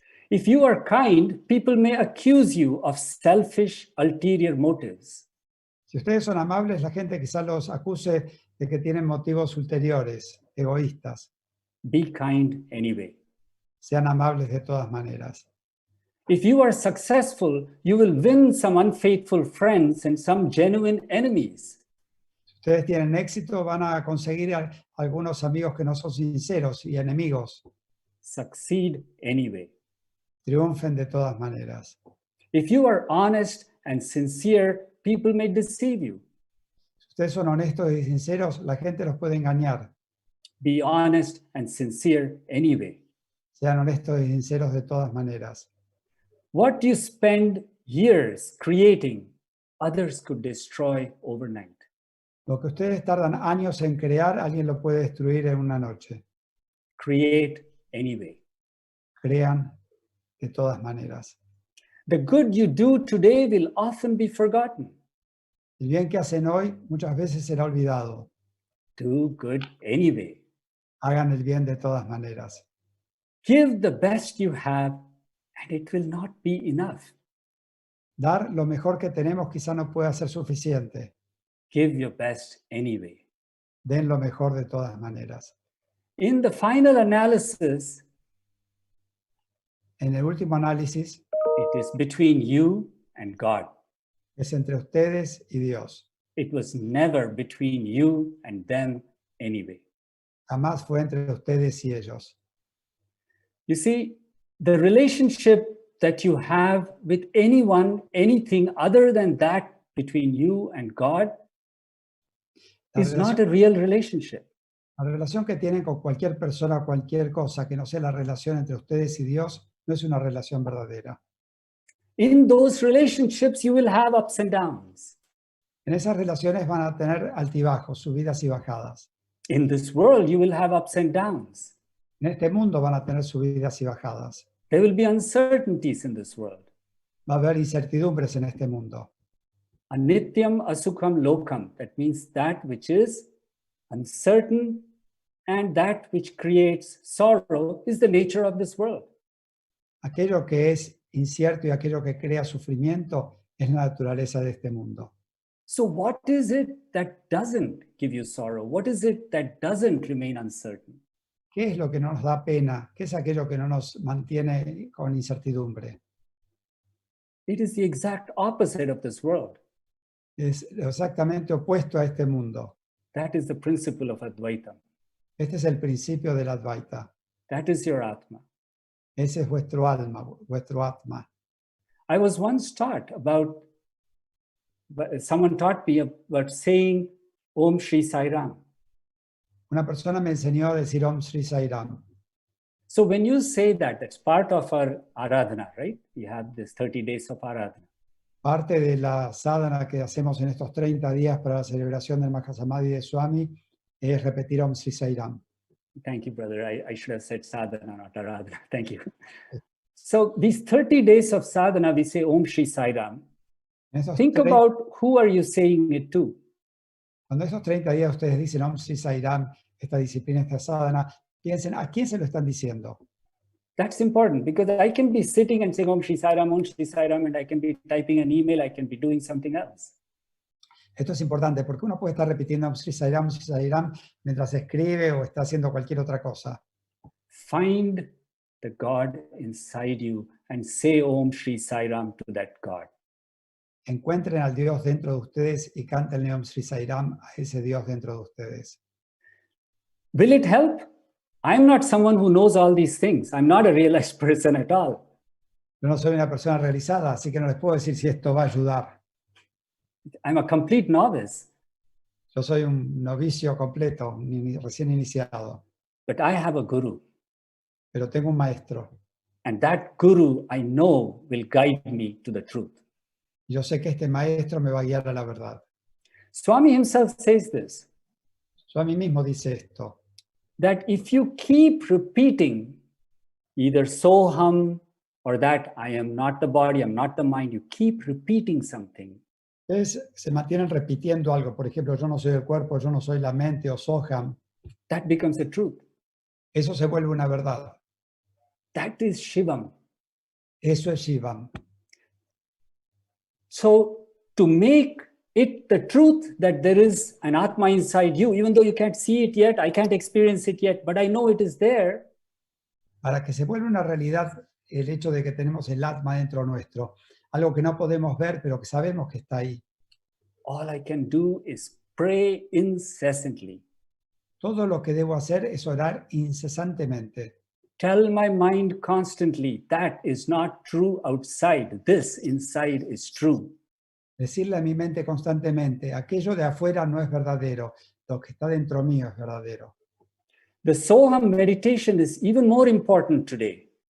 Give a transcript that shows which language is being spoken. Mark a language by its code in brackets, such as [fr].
[en] If you are kind, people may accuse you of selfish, ulterior motives. [es] Si ustedes son amables, la gente quizá los acuse de que tienen motivos ulteriores, egoístas. [en] Be kind anyway. [es] Sean amables de todas maneras. [en] If you are successful, you will win some unfaithful friends and some genuine enemies. [es] Si ustedes tienen éxito, van a conseguir algunos amigos que no son sinceros y enemigos. [en] Succeed anyway. [es] Triunfen de todas maneras. [en] If you are honest and sincere, people may deceive you. [es] Si ustedes son honestos y sinceros, la gente los puede engañar. [en] Be honest and sincere anyway. [es] Sean honestos y sinceros de todas maneras. [en] What you spend years creating, others could destroy overnight. [es] Lo que ustedes tardan años en crear, alguien lo puede destruir en una noche. [en] Create anyway. [es] Crean de todas maneras. [en] The good you do today will often be forgotten. [es] El bien que hacen hoy muchas veces será olvidado. [en] Do good anyway. [es] Hagan el bien de todas maneras. [en] Give the best you have, and it will not be enough. [es] Dar lo mejor que tenemos quizá no pueda ser suficiente. [en] Give your best anyway. [es] Den lo mejor de todas maneras. [en] In the final analysis, [es] En el último análisis, [en] it is between you and God. [es] es entre ustedes y Dios. [en] It was never between you and them anyway. [es] Jamás fue entre ustedes y ellos. [en] You see, the relationship that you have with anyone, anything other than that between you and God is not a real relationship. [es] La relación que tienen con cualquier persona o cualquier cosa que no sea la relación entre ustedes y Dios no es una relación verdadera. [en] In those relationships, you will have ups and downs. [es] En esas relaciones van a tener altibajos, subidas y bajadas. [en] In this world, you will have ups and downs. [es] En este mundo van a tener subidas y bajadas. [en] There will be uncertainties in this world. [es] Va a haber incertidumbres en este mundo. [sa] Anityam asukham lokam. [en] That means that which is uncertain and that which creates sorrow is the nature of this world. [es] Aquello que es incierto y aquello que crea sufrimiento es la naturaleza de este mundo. [en] So what is it that doesn't give you sorrow? What is it that doesn't remain uncertain? [es] ¿Qué es lo que no nos da pena? ¿Qué es aquello que no nos mantiene con incertidumbre? [en] It is the exact opposite of this world. [es] Es exactamente opuesto a este mundo. [en] That is the principle of Advaita. [es] Este es el principio del Advaita. [en] That is your Atma. [es] Ese es vuestro alma, vuestro Atma. [en] I was once taught about, someone taught me about saying Om Shri Sai Ram. [es] Una persona me enseñó a decir Om Shri Sai Ram. [en] So when you say that, that's part of our Aradhana, right? We have this 30 days of Aradhana. [es] Parte de la sadhana que hacemos en estos 30 días para la celebración del Mahasamadhi de Swami es repetir Om Shri Sai Ram. [en] Thank you, brother. I should have said sadhana, not Aradhana. Thank you. So these 30 days of sadhana, we say Om Shri Sai Ram. Think about who are you saying it to? [es] Cuando esos 30 días ustedes dicen Om Shri Sai Ram, esta disciplina, esta sadhana, piensen, ¿a quién se lo están diciendo? [en] That's important because I can be sitting and saying Om Shri Sai Ram, and I can be typing an email, I can be doing something else. [es] Esto es importante porque uno puede estar repitiendo Om Shri Sai Ram mientras escribe o está haciendo cualquier otra cosa. [en] Find the God inside you and say Om Shri Sai Ram to that God. [es] Encuentren al Dios dentro de ustedes y canten Om Shri Sai Ram a ese Dios dentro de ustedes. [en] Will it help? I'm not someone who knows all these things. I'm not a realized person at all. [es] Yo no soy una persona realizada, así que no les puedo decir si esto va a ayudar. [en] I'm a complete novice. [es] Yo soy un novicio completo, recién iniciado. [en] But I have a guru. [es] Pero tengo un maestro. [en] And that guru, I know, will guide me to the truth. [es] Yo sé que este maestro me va a guiar a la verdad. [en] Swami himself says this. [es] Swami mismo dice esto. [en] That if you keep repeating either soham or that I am not the body, I'm not the mind, you keep repeating something. [es] Ustedes se mantienen repitiendo algo, por ejemplo, yo no soy el cuerpo, yo no soy la mente o soham. [en] That becomes the truth. [es] Eso se vuelve una verdad. [en] That is Shivam. [es] Eso es Shivam. [en] So to make it the truth that there is an Atma inside you, even though you can't see it yet, I can't experience it yet, but I know it is there. [es] Para que se vuelva una realidad el hecho de que tenemos el Atma dentro nuestro, algo que no podemos ver, pero que sabemos que está ahí. [en] All I can do is pray incessantly. [es] Todo lo que debo hacer es orar incesantemente. [en] Tell my mind constantly, that is not true outside, this inside is true. [es] Decirle a mi mente constantemente, aquello de afuera no es verdadero, lo que está dentro mío es verdadero. [en] The Soham meditation is even more important today.